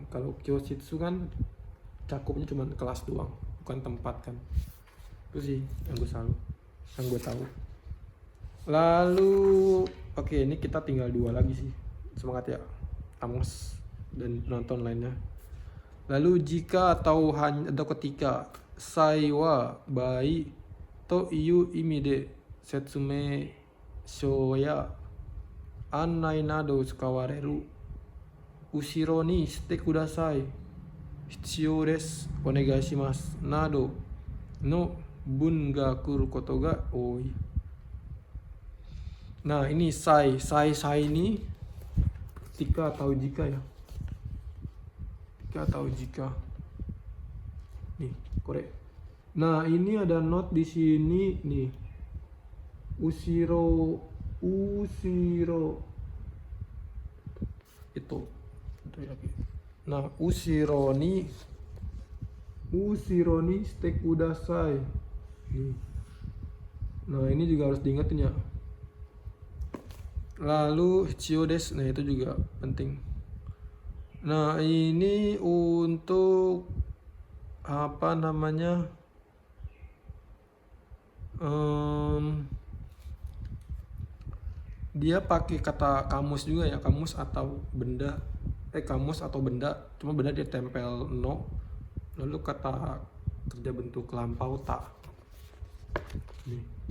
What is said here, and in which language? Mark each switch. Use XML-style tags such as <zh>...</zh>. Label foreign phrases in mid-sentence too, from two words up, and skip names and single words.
<id>Kalau Kyoshitsu kan cakupnya cuma kelas doang, bukan tempat kan. Itu sih yang gue tahu. Lalu oke, ini kita tinggal 2 lagi sih. Semangat ya Amos dan penonton lainnya. Lalu jika atau ketika</id> <ja>際 は 場合 と いう 意味 で 説明 書 や 案内 など 使われる 後ろ に して ください 必要 です お願い します など の 文 が 来る こと が 多い.</ja> <id>Nah ini sai ini ketika atau jika ya, atau jika nih korek. Nah ini ada note di sini nih, ushiro itu. Nah</id> <ja>後ろ に して ください</ja> <id>nih. Nah ini juga harus diingetin ya.</id> <ja>Lalu 必要 です,</ja> <id>nah itu juga penting. Nah ini untuk apa namanya, dia pakai kata kamus juga ya, kamus atau benda, cuma benda dia tempel no, lalu kata kerja bentuk lampau tak nih.</id>